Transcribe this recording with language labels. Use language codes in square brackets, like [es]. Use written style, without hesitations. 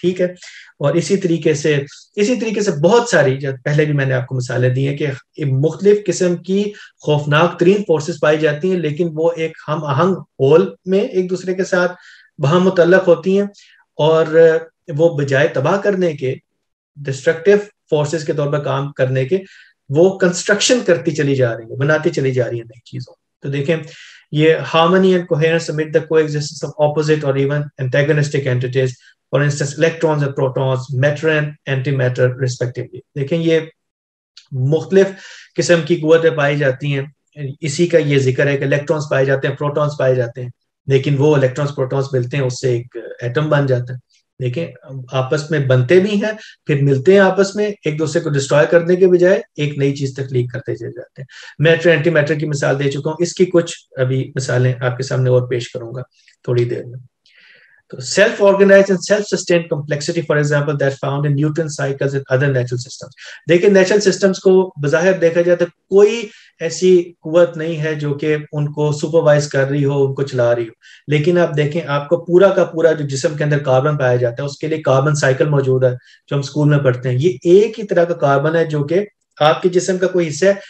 [ur] ٹھیک ہے, اور اسی طریقے سے بہت ساری, جو پہلے بھی میں نے آپ کو مثالیں دی ہیں کہ مختلف قسم کی خوفناک ترین فورسز پائی جاتی ہیں, لیکن وہ ایک ہم آہنگ ہول میں ایک دوسرے کے ساتھ وہاں متعلق ہوتی ہیں, اور وہ بجائے تباہ کرنے کے, ڈسٹرکٹیو فورسز کے طور پر کام کرنے کے, وہ کنسٹرکشن کرتی چلی جا رہی ہے, بناتی چلی جا رہی ہے نئی چیزوں. تو دیکھیں یہ [en] harmony and coherence amid the coexistence of opposite or even antagonistic entities, for instance electrons and protons, matter and antimatter respectively. [ur] دیکھیں یہ مختلف قسم کی قوتیں پائی جاتی ہیں اسی کا یہ ذکر ہے کہ الیکٹرانس پائے جاتے ہیں، پروٹونس پائے جاتے ہیں، لیکن وہ الیکٹرانس پروٹونس ملتے ہیں، اس سے ایک ایٹم بن جاتا ہے. دیکھیں آپس میں بنتے بھی ہیں، پھر ملتے ہیں آپس میں، ایک دوسرے کو ڈسٹروائے کرنے کے بجائے ایک نئی چیز تخلیق کرتے چلے جاتے ہیں. میٹر اینٹی میٹر کی مثال دے چکا ہوں، اس کی کچھ ابھی مثالیں آپ کے سامنے اور پیش کروں گا تھوڑی دیر میں. [en] تو self organized and self sustained complexity, for example, that found in Newton cycles and other natural systems. [ur] دیکھیں نیچرل سسٹمز کو بظاہر دیکھا جائے تو کوئی ایسی قوت نہیں ہے جو کہ ان کو سپروائز کر رہی ہو، ان کو چلا رہی ہو. لیکن آپ دیکھیں آپ کو پورا کا پورا جو جسم کے اندر کاربن پایا جاتا ہے، اس کے لیے کاربن سائیکل موجود ہے جو ہم اسکول میں پڑھتے ہیں. یہ ایک ہی طرح کا کاربن ہے جو کہ آپ کے جسم کا کوئی حصہ ہے.